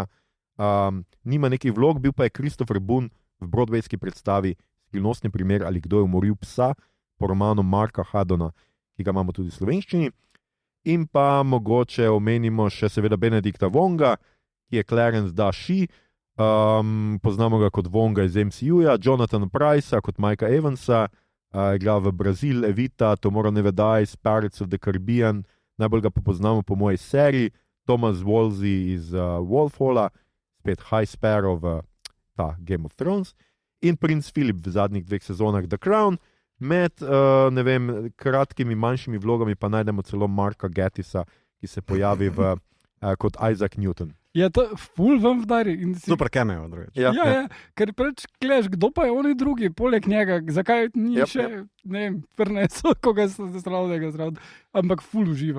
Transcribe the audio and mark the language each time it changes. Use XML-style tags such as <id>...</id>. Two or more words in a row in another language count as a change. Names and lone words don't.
<sl>Nima nekih vlog, bil pa je Christopher Boone v broadwayski predstavi Skrivnostni primer ali kdo je umoril psa po romanu Marka Haddona, ki ga imamo tudi v slovenščini. In pa mogoče omenimo še seveda Benedikta Wonga, ki je Clarence Da Shi, poznamo ga kot Wonga iz MCU-ja, Jonathan Pryce kot Mikea Evansa, igra v Brazil, Evita, Tomorrow Never Dies, Pirates of the Caribbean, najbolj ga pa poznamo po moji seriji, Thomas Wolsey iz Wolfhalla, spet High Sparrow v Game of Thrones in Prince Philip v zadnjih 2 sezonah The Crown. Med kratkimi, manjšimi vlogami pa najdemo celo Marka Gattisa, ki se pojavi kot Isaac Newton. Je to ful vam vdari. Super cameo, drugič. Ja, ker preč gledaš, kdo pa je oni drugi, poleg njega, zakaj ni še, ne vem, prnesel, koga so zraven, ampak ful uživa.</sl>